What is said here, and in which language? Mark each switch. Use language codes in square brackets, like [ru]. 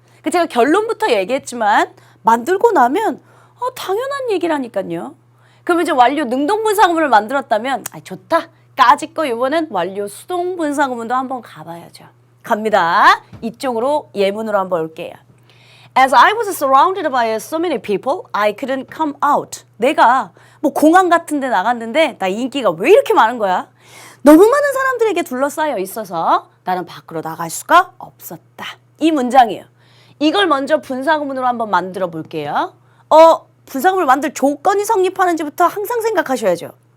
[ko] 제가 결론부터 얘기했지만 만들고 나면 당연한 얘기라니까요. 그럼 이제 완료 능동분사구문을 만들었다면 좋다. 까짓 거 이번엔 완료 수동분사구문도 한번 가봐야죠. 갑니다. 이쪽으로 예문으로 한번 올게요. [en] As I was surrounded by so many people, I couldn't come out. [ko] 내가 공항 같은 데 나갔는데 나 인기가 왜 이렇게 많은 거야? 너무 많은 사람들에게 둘러싸여 있어서 나는 밖으로 나갈 수가 없었다. 이 문장이에요. 이걸 먼저 분사구문으로 한번 만들어 볼게요. 분사구문을 만들 조건이 성립하는지부터 항상 생각하셔야죠.